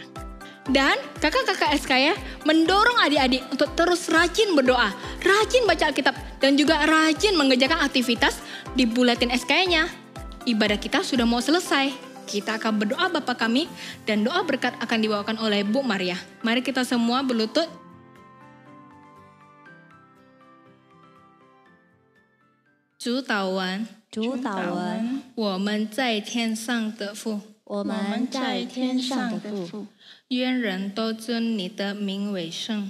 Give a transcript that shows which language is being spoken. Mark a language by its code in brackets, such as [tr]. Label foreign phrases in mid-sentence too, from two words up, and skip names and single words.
[id] Dan kakak-kakak SK ya, mendorong adik-adik untuk terus rajin berdoa, rajin baca Alkitab, dan juga rajin mengerjakan aktivitas di buletin SK-nya. Ibadah kita sudah mau selesai. Kita akan berdoa Bapa kami, dan doa berkat akan dibawakan oleh Bu Maria. Mari kita semua berlutut. [zh] 主祷文，我们在天上的父，我们在天上的父，愿人都尊你的名为圣，